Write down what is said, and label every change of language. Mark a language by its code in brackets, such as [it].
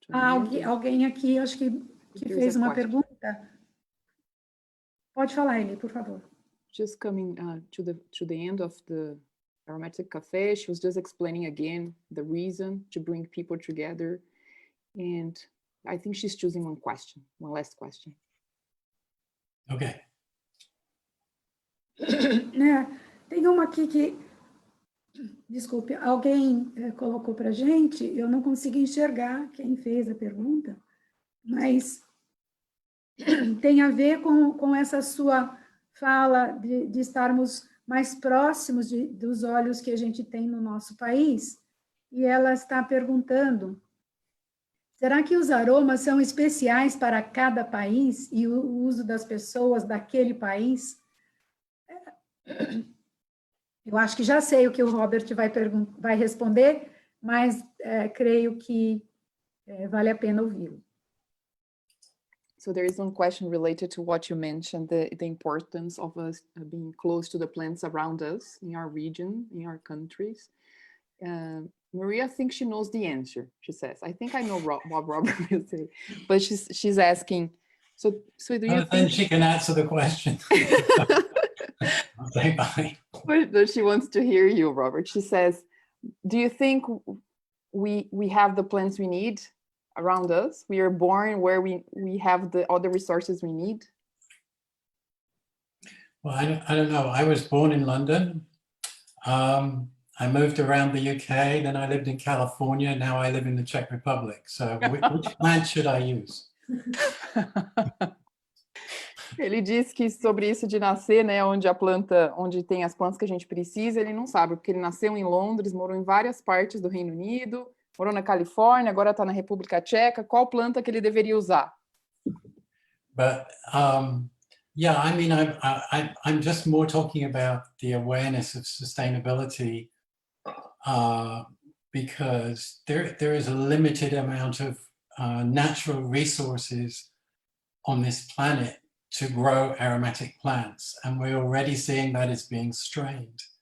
[pt] alguém aqui, acho que fez uma pergunta. Pode falar, Eli, por favor. [en] Just coming to the end of the Aromatic Café, she was just explaining again the reason to bring people together, and I think she's choosing one last question. Okay. [pt] Tem uma aqui que, desculpe, alguém colocou para a gente, eu não consegui enxergar quem fez a pergunta, mas tem a ver com essa sua fala de estarmos mais próximos dos olhos que a gente tem no nosso país, e ela está perguntando, será que os aromas são especiais para cada país e o uso das pessoas daquele país? Eu acho que já sei o que o Robert vai responder, mas creio que vale a pena ouvi-lo. [en] So there is one question related to what you mentioned, the importance of us being close to the plants around us in our region, in our countries. Maria thinks she knows the answer, she says. I think I know what Robert will say, but she's asking, so do you think... Then she can answer the question. I'll say bye. But she wants to hear you, Robert. She says, do you think we have the plants we need around us? We are born where we have all the resources we need? Well, I don't know. I was born in London. I moved around the UK, then I lived in California, now I live in the Czech Republic. So which plant should I use? [pt] Ele disse que sobre isso de nascer, né, onde tem as plantas que a gente precisa, ele não sabe, porque ele nasceu em Londres, morou em várias partes do Reino Unido, morou na Califórnia, agora está na República Tcheca. Qual planta que ele deveria usar? [en] But yeah, I mean, I'm just more talking about the awareness of sustainability because there is a limited amount of natural resources on this planet to grow aromatic plants, and we're already seeing that is being strained.